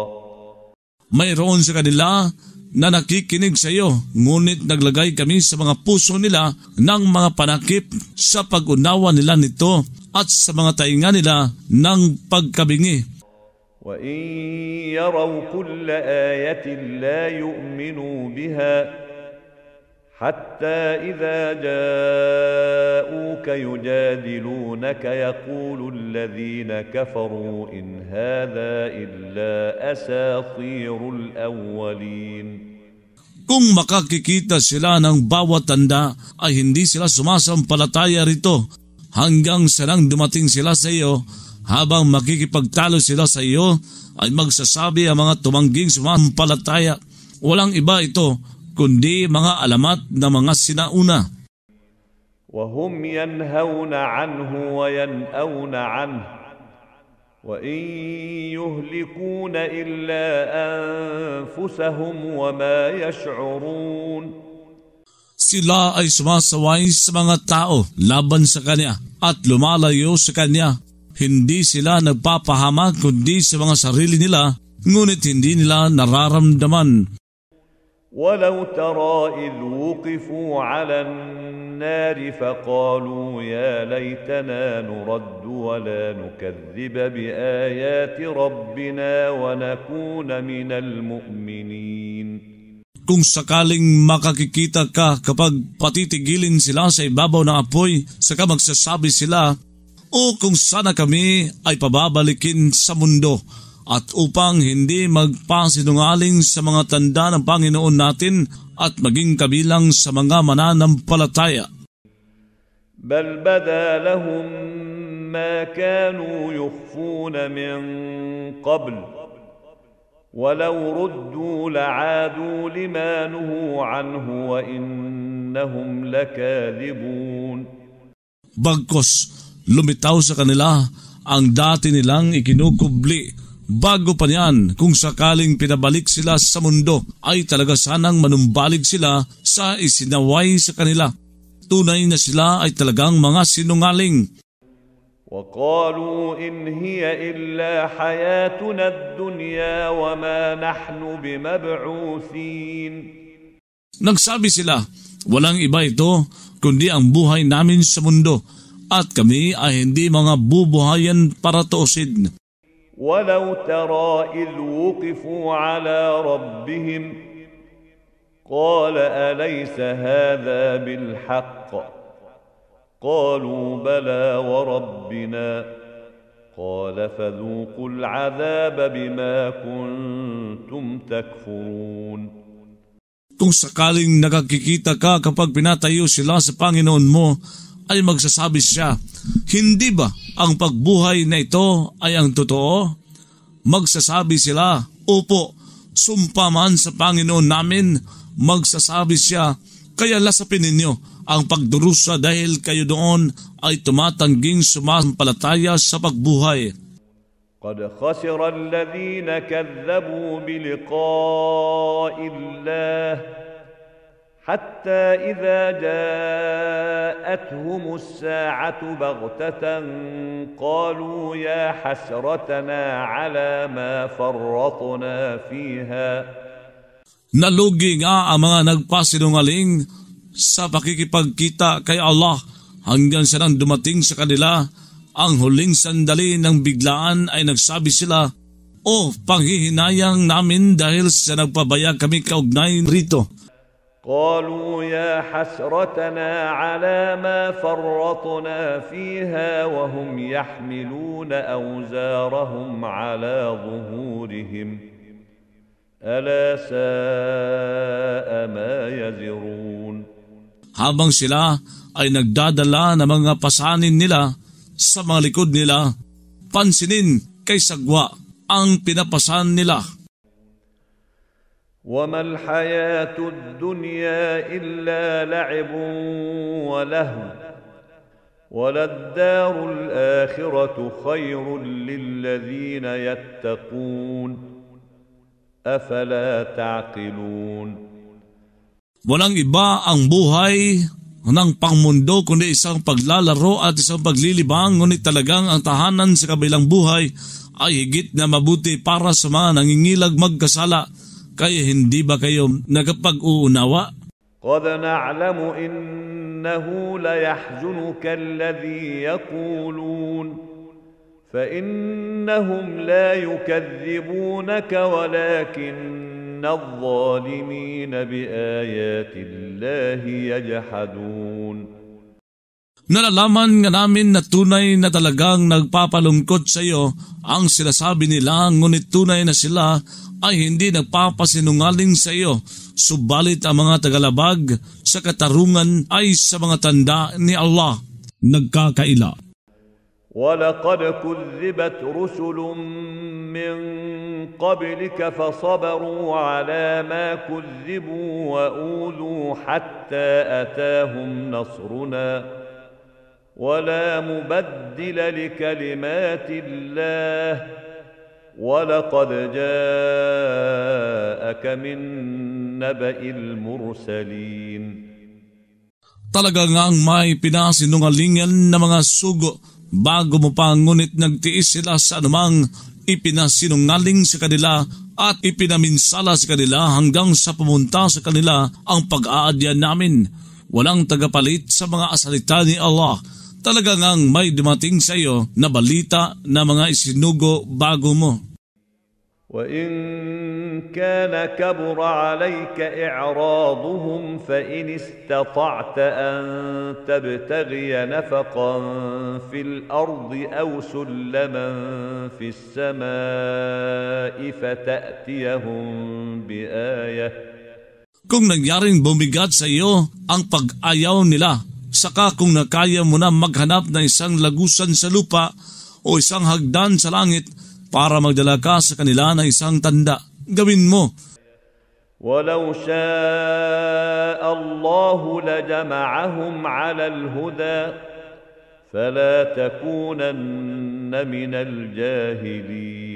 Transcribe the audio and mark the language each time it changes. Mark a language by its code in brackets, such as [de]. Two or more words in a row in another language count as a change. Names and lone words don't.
[tl] Mayroon sa kanila na nakikinig sa iyo, ngunit naglagay kami sa mga puso nila ng mga panakip sa pag-unawa nila nito at sa mga tainga nila ng pagkabingi. [ar] وَإِن يَرَوْا كُلَّ آيَةٍ لَا يُؤْمِنُوا بِهَا حَتَّى إِذَا جَاءُوكَ يُجَادِلُونَكَ يَقُولُ الَّذِينَ كَفَرُوا إِنْ هَذَا إِلَّا أَسَاطِيرُ الْأَوَّلِينَ. [tl] Kung makakikita sila ng bawat tanda ay hindi sila sumasampalataya rito hanggang sa nang dumating sila sa iyo. Habang makikipagtalo sila sa iyo ay magsasabi ang mga tumangging sumampalataya. Walang iba ito kundi mga alamat ng mga sinauna. [ar] وَهُمْ يَنْهَوْنَ عَنْهُ وَيَنْأَوْنَ عَنْهُ وَإِنْ يُهْلِكُونَ إِلَّا أَنفُسَهُمْ وَمَا يَشْعُرُونَ. [tl] Sila ay sumasaway sa mga tao laban sa kanya at lumalayo sa kanya. Hindi sila nagpapahama kundi sa mga sarili nila, ngunit hindi nila nararamdaman. [ar] وَلَوْ تَرَى إِذْ وُقِفُوا عَلَى النَّارِ فَقَالُوا يَا لَيْتَنَا نُرَدُّ وَلَا نُكَذِّبَ بِآيَاتِ رَبِّنَا وَنَكُونَ مِنَ الْمُؤْمِنِينَ. [tl] Kung sakaling makakikita ka kapag patitigilin sila sa ibabaw ng apoy, saka magsasabi sila, o kung sana kami ay pababalikin sa mundo at upang hindi magpasinungaling sa mga tanda ng Panginoon natin at maging kabilang sa mga mananampalataya. [ar] بل بدا لهم ما كانوا يخفون من قبل ولو ردوا لعادوا لما نهوا عنه وإنهم لكاذبون. [tl] Bagkos, lumitaw sa kanila ang dati nilang ikinukubli. Bago pa niyan, kung sakaling pinabalik sila sa mundo, ay talaga sanang manumbalik sila sa isinaway sa kanila. Tunay na sila ay talagang mga sinungaling. [ar] وَقَالُوا إِنْ هِيَ إِلَّا حَيَاتُنَا الدُّنْيَا وَمَا نَحْنُ بِمَبْعُوثِينَ. [tl] Nagsabi sila, walang iba ito kundi ang buhay namin sa mundo at kami ay hindi mga bubuhayan para tuusin. [ar] وَلَوْ تَرَى إِذْ وُقِفُوا عَلَى رَبِّهِمْ قَالَ أَلَيْسَ هَذَا بِالْحَقِّ قَالُوا بَلَى وَرَبِّنَا قَالَ فَذُوقُوا الْعَذَابَ بِمَا كُنْتُمْ تَكْفُرُونَ. [tl] Kung sakaling nakakikita ka kapag pinatayo sila sa Panginoon mo, ay magsasabi siya, hindi ba ang pagbuhay na ito ay ang totoo? Magsasabi sila, opo, sumpa man sa Panginoon namin. Magsasabi siya, kaya lasapin ninyo ang pagdurusa dahil kayo doon ay tumatangging sumampalataya sa pagbuhay. [ar] قد خسر الذين كذبوا بلقاء الله حتى إذا جاءتهم الساعة بغتة قالوا يا حسرتنا على ما فرطنا فيها. [tl] Nalugi nga ang mga nagpasinungaling sa pakikipagkita kay Allah hanggang sa nang dumating sa kanila ang huling sandali ng biglaan ay nagsabi sila, "O panghihinayang namin dahil sa nagpabaya kami kaugnay rito." [ar] قالوا يا حسرتنا على ما فرطنا فيها وهم يحملون أوزارهم على ظهورهم ألا ساء ما يزرون. [tl] Habang sila ay nagdadala ng mga pasanin nila sa mga likod nila, pansinin kay sagwa ang pinapasan nila. [ar] وما الحياة الدنيا إلا لعب ولهو وللدار الآخرة خير للذين يتقون أفلا تعقلون. [tl] Walang iba ang buhay ng pangmundo kundi isang paglalaro at isang paglilibang, ngunit talagang ang tahanan sa kabilang buhay ay higit na mabuti para sa mga nangingilag magkasala. Kaya hindi ba kayo nakapag-uunawa? [ar] قد نعلم إنه ليحزنك الذي يقولون فإنهم لا يكذبونك ولكن الظالمين بآيات الله يجحدون. [tl] Nalalaman nga namin na tunay na talagang nagpapalungkot sa iyo ang sinasabi nila, ngunit tunay na sila ay hindi nagpapasinungaling sa iyo, subalit ang mga tagalabag sa katarungan ay sa mga tanda ni Allah nagkakaila. [ar] وَلَقَدْ كُذِّبَتْ رُسُلٌ مِّن قَبْلِكَ فَصَبَرُوا عَلَى مَا كُذِّبُوا وَأُوذُوا حَتَّى أَتَاهُمْ نَصْرُنَا وَلَا مُبَدِّلَ لِكَلِمَاتِ اللَّهِ وَلَقَدْ جَاءَكَ مِن نَّبَإِ الْمُرْسَلِينَ. [tl] Talaga ngang may pinasinungalingan na mga sugo bago mo pa, ngunit nagtiis sila sa anumang ipinasinungaling sa kanila at ipinaminsala sa kanila hanggang sa pumunta sa kanila ang pag-aadya namin. Walang tagapalit sa mga asalita ni Allah. Talaga ngang may dumating sa iyo na balita na mga isinugo bago mo. [ar] وَإِن كَانَ كَبُرَ عَلَيْكَ إِعْرَاضُهُمْ فَإِنِ اسْتَطَعْتَ أَن تَبْتَغِيَ نَفَقًا فِي الْأَرْضِ أَوْ سُلَّمًا فِي السَّمَاءِ فَتَأْتِيَهُم بِآيَةٍ. [tl] Kung nangyaring bumigat sa iyo ang pag-ayaw nila, saka kung nakaya mo na maghanap ng isang lagusan sa lupa o isang hagdan sa langit para magdala ka sa kanila ng isang tanda, gawin mo. [ar] وَلَوْ شَاءَ اللَّهُ لَجَمَعَهُمْ عَلَى الْهُدَى فَلَا تَكُونَنَّ مِنَ الْجَاهِلِينَ.